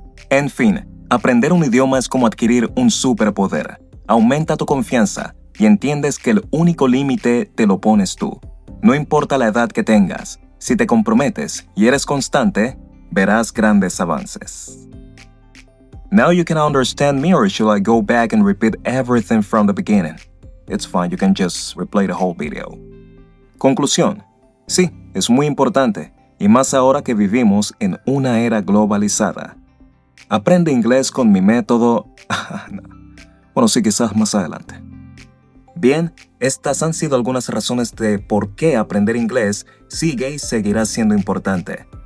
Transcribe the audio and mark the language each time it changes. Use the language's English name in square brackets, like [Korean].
[Spanish] En fin, aprender un idioma es como adquirir un superpoder. Aumenta tu confianza y entiendes que el único límite te lo pones tú. No importa la edad que tengas, si te comprometes y eres constante, verás grandes avances. [English] Now you can understand me, or should I go back and repeat everything from the beginning? It's fine, you can just replay the whole video. [Spanish] Conclusión. Sí, es muy importante, y más ahora que vivimos en una era globalizada. Aprende inglés con mi método... No. Bueno, sí, quizás más adelante. Bien, estas han sido algunas razones de por qué aprender inglés sigue y seguirá siendo importante.